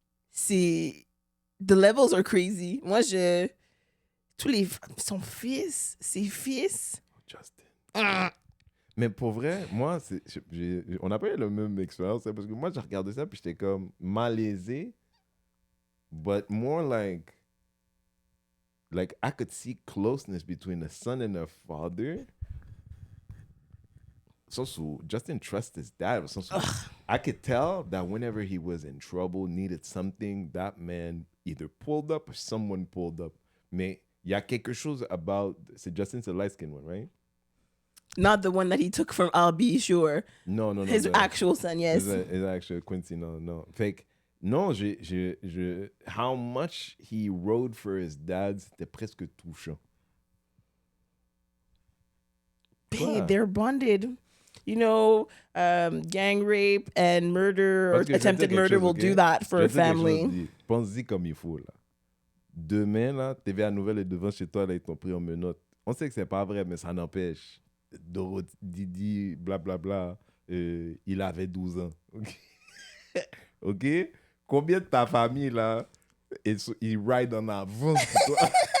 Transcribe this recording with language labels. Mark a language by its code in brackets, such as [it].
[en] C'est. The levels are crazy. [fr] Moi, tous les. Son fils, ses fils. Justin. Mais pour vrai, moi, on n'a pas eu la même expérience. Parce que moi, j'ai regardé ça, puis j'étais comme malaisé. [en] But more like I could see closeness between a son and a father. So Justin trusts his dad. I could tell that whenever he was in trouble, needed something, that man either pulled up or someone pulled up. [fr] Mais il y a quelque chose about... [en] C'est Justin's a light-skinned one, right? Not the one that he took from I'll Be Sure. No. His actual son, yes. His actual Quincy, no. Fait non, how much he rode for his dad, [fr] c'était presque touchant. [en] Babe, they're bonded. You know, gang rape and murder or attempted murder will do that for a family. [fr] Pense-y comme il faut, là. Demain, là, TVA Nouvelle est devant chez toi, là, ils t'ont pris en menottes. On sait que c'est pas vrai, mais ça n'empêche. Didi, blablabla, il avait 12 ans. OK? Combien de ta famille, là, il ride en avance pour toi?